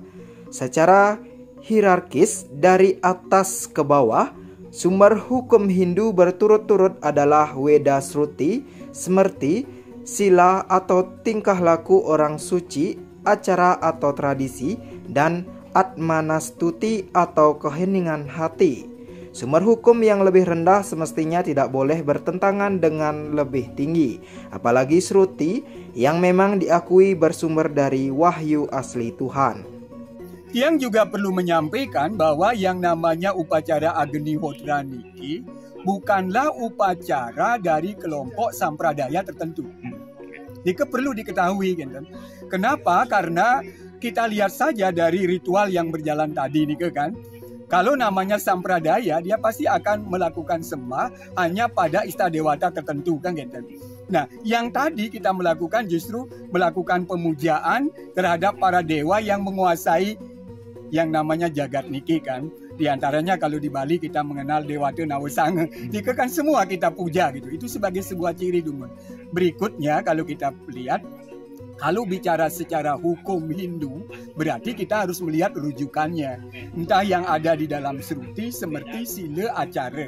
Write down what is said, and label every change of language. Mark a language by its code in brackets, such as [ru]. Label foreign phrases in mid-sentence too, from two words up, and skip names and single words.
[id] Secara hierarkis dari atas ke bawah, sumber hukum Hindu berturut-turut adalah Weda Sruti, Smrti, Sila atau tingkah laku orang suci, acara atau tradisi, dan Atmanastuti atau keheningan hati. Sumber hukum yang lebih rendah semestinya tidak boleh bertentangan dengan lebih tinggi, apalagi Sruti yang memang diakui bersumber dari wahyu asli Tuhan. Yang juga perlu menyampaikan bahwa yang namanya upacara Agnihotra niki bukanlah upacara dari kelompok sampradaya tertentu. Ini perlu diketahui, kan? Kenapa? Karena kita lihat saja dari ritual yang berjalan tadi nih, kan? Kalau namanya sampradaya, dia pasti akan melakukan sembah hanya pada istadewata tertentu, kan gitu. Nah, yang tadi kita melakukan justru melakukan pemujaan terhadap para dewa yang menguasai yang namanya jagat niki, kan. Di antaranya kalau di Bali kita mengenal Dewata Nawasanga. Jika kan semua kita puja gitu. Itu sebagai sebuah ciri dumun. Berikutnya kalau kita lihat, kalau bicara secara hukum Hindu, berarti kita harus melihat rujukannya. Entah yang ada di dalam Sruti, Smrti, Sila, Acara.